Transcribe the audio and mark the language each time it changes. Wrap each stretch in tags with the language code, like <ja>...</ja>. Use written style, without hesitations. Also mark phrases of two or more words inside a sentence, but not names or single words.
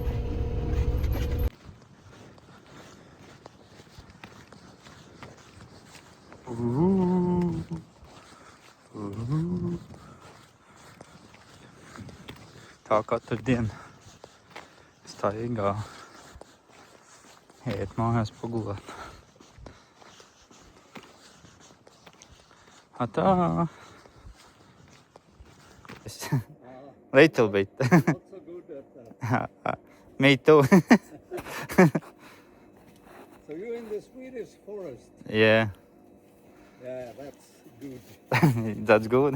<lv>Tā katru dienu staigā iet mājās pagulēt. Tā.</lv> <en>Little bit. Not so good at that. Me too. So you're in the Swedish forest. Yeah, Yeah, that's good. that's good.</en>